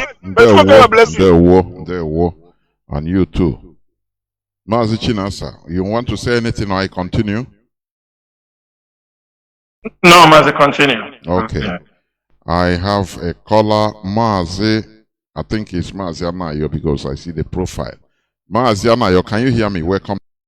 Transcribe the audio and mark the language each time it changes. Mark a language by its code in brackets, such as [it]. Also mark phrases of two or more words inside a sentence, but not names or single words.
[en] There were. And you too. Mazi Chinasa, you want to say anything or I continue? No, Mazi, continue. Okay. I have a caller, Mazi. I think it's Mazi Anayo because I see the profile. Mazi Anayo, can you hear me? Welcome.